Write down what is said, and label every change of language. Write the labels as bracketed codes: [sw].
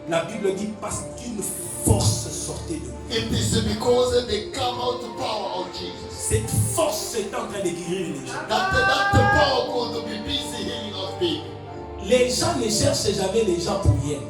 [fr] La Bible dit parce qu'une force sortait de lui. [en] It is because they come out the power of Jesus. [fr] Cette force est en train de guérir les gens. [en] That the power could be busy healing of people. [fr] Les gens ne cherchent jamais les gens pour rien.